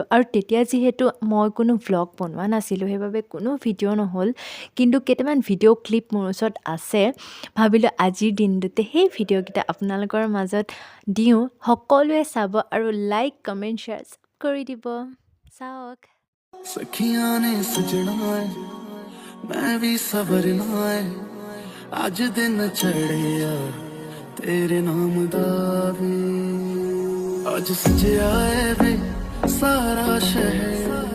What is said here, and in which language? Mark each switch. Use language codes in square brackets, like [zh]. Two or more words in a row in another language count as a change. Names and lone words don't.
[as] আৰু তেতিয়া যিহেতু মই কোনো ভ্লগ বনোৱা নাছিলোঁ, সেইবাবে কোনো ভিডিঅ' নহ'ল। কিন্তু কেইটামান ভিডিঅ' ক্লিপ মোৰ ওচৰত আছে। ভাবিলোঁ আজিৰ দিনটোতে সেই ভিডিঅ'কেইটা আপোনালোকৰ মাজত দিওঁ। সকলোৱে চাব আৰু লাইক, কমেণ্ট, শ্বেয়াৰ কৰি দিব। চাওক। [pa] ਸਖੀਆਂ ਨੇ ਸਜਣਾ ਹੈ ਮੈਂ ਵੀ ਸਵਰਨਾ ਹੈ ਅੱਜ ਦਿਨ ਚੜ੍ਹੇ ਯਾਰ ਤੇਰੇ ਨਾਮ ਦਾ ਵੇ ਅੱਜ ਸਜਿਆ ਹੈ ਵੇ ਸਾਰਾ ਸ਼ਹਿਰ